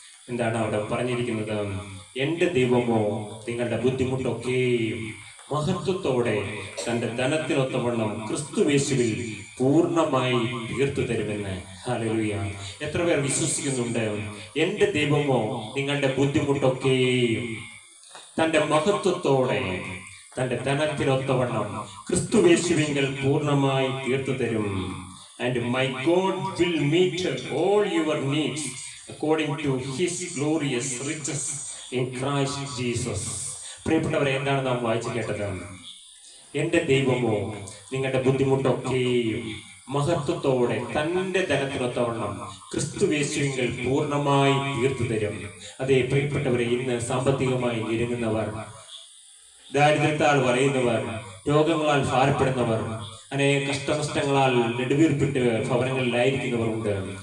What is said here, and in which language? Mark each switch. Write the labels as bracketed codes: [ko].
[ml] എന്താണ് അവിടെ പറഞ്ഞിരിക്കുന്നത്? എൻ്റെ ദൈവമോ നിങ്ങളുടെ ബുദ്ധിമുട്ടൊക്കെയും മഹത്വത്തോടെ തൻ്റെ ധനത്തിനൊത്തവണ്ണം ക്രിസ്തുയേശുവിൽ പൂർണ്ണമായി തീർത്തു തരുമെന്ന്. ഹല്ലേലൂയ. എത്ര പേർ വിശ്വസിക്കുന്നുണ്ട്? എൻ്റെ ദൈവമോ നിങ്ങളുടെ ബുദ്ധിമുട്ടൊക്കെയും തൻ്റെ മഹത്വത്തോടെ തൻ്റെ ധനത്തിനൊത്തവണ്ണം ക്രിസ്തുയേശുവിൽ പൂർണ്ണമായി തീർത്തു തരും. [en] And my God will meet all your needs according to His glorious riches in Christ Jesus. [ml] പ്രിയപ്പെട്ടവരെ, എന്താണ് നാം വായിച്ചു കേട്ടത്? എൻ്റെ ദൈവമോ നിങ്ങളുടെ ബുദ്ധിമുട്ടൊക്കെയും മഹത്വത്തോടെ തൻ്റെ ധനത്തിനൊത്തവണ്ണം ക്രിസ്തുയേശുവിൽ പൂർണ്ണമായി തീർത്തു തരും. അതേ പ്രിയപ്പെട്ടവരെ, ഇന്ന് സാമ്പത്തികമായി ഞെരുങ്ങുന്നവർ, ദാരിദ്ര്യത്താൽ വലയുന്നവർ, രോഗങ്ങളാൽ ഭാരപ്പെടുന്നവർ, അനേക കഷ്ടനഷ്ടങ്ങളാൽ നെടുവീർപ്പിട്ട് ഭവനങ്ങളിലായിരിക്കുന്നവർ ഉണ്ട്.